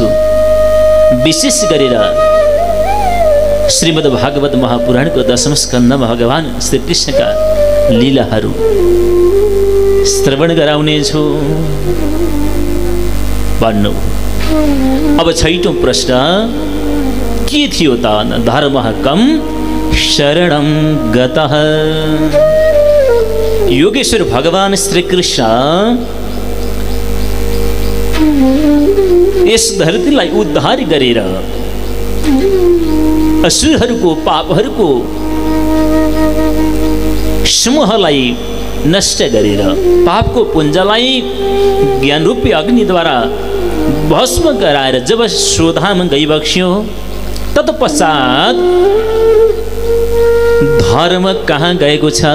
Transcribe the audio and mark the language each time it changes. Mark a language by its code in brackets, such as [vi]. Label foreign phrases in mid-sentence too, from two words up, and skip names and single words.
[ne] विशेष गरेर श्रीमद् भागवत महापुराणको 10औं स्कन्धमा भगवान श्री कृष्णका लीलाहरू श्रवण गराउने छु भन्नु। अब 6औं प्रश्न के थियो त? [sa] धर्मः कम शरणं गतः। [ne] योगेश्वर भगवान श्री कृष्ण यस धरतीलाई उद्धार गरेर असुरहरूको पापहरूको समूहलाई नष्ट गरेर पापको पुञ्जलाई ज्ञानरूपी अग्निद्वारा भस्म गराएर जब स्वधाम गइबक्स्यो, तत्पश्चात धर्म कहाँ गएको छ?